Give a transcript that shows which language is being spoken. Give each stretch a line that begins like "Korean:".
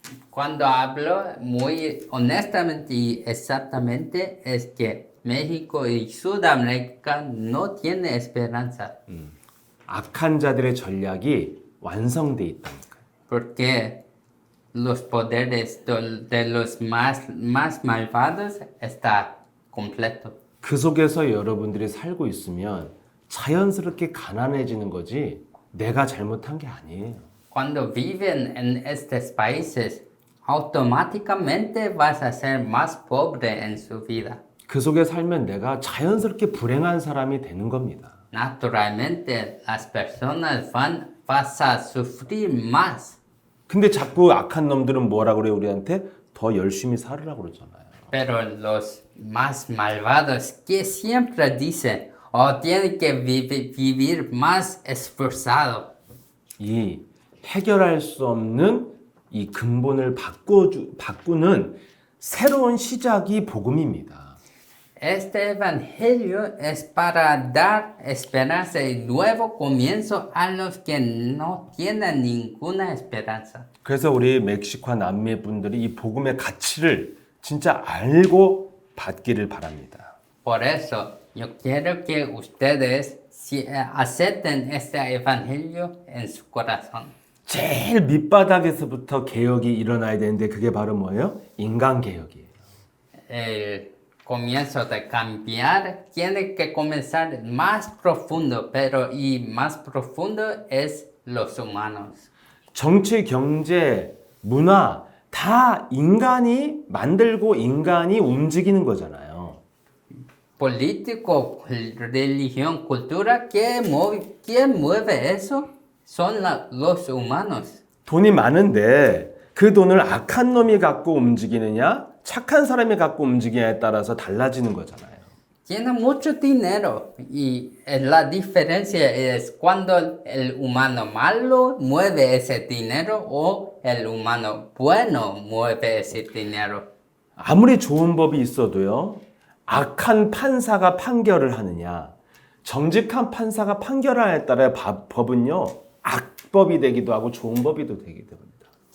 Spanish: Cuando hablo muy honestamente y exactamente es que México y Sudamérica no tienen esperanza.
Korean: 악한 자들의 전략이 완성돼 있다니까요.
Spanish: Porque los poderes de los más malvados está completo.
Korean: 그 속에서 여러분들이 살고 있으면 자연스럽게 가난해지는 거지 내가 잘못한 게 아니에요.
Spanish: Cuando viven en estos países, automáticamente vas a ser más pobre en su vida.
Korean: 그 속에 살면 내가 자연스럽게 불행한 사람이 되는 겁니다.
Spanish: Naturalmente, las personas vas a sufrir más.
Korean: 근데 자꾸 악한 놈들은 뭐라 그래요? 우리한테 더 열심히 살으라고 그러잖아요.
Spanish: Pero los más malvados que siempre dicen, tienen que vivir más esforzado.
Korean: 이 해결할 수 없는 이 근본을 바꾸는 새로운 시작이 복음입니다.
Spanish: Este evangelio es para dar esperanza y nuevo comienzo a los que no tienen ninguna esperanza.
Korean: 그래서 우리 멕시코와 남미 분들이 이 복음의 가치를 진짜 알고 받기를 바랍니다.
Spanish: Por eso yo quiero que ustedes acepten este evangelio en su corazón.
Korean: 제일 밑바닥에서부터 개혁이 일어나야 되는데 그게 바로 뭐예요? 인간 개혁이에요.
Spanish: El comienzo de cambiar tiene que comenzar más profundo, pero y más profundo es los humanos.
Korean: 정치, 경제, 문화 다 인간이 만들고 인간이 움직이는 거잖아요.
Spanish: Político, religión, cultura, ¿quién mueve eso? Son los humanos.
Korean: 돈이 많은데 그 돈을 악한 놈이 갖고 움직이느냐 착한 사람이 갖고 움직이냐에 따라서 달라지는 거잖아요.
Spanish: Tiene mucho dinero y la diferencia es cuando el humano malo mueve ese dinero o el humano bueno mueve ese dinero.
Korean: 아무리 좋은 법이 있어도요. 악한 판사가 판결을 하느냐 정직한 판사가 판결하느냐에 따라 법은요. 악법이 되기도 하고 좋은 법이 되기도 합니다.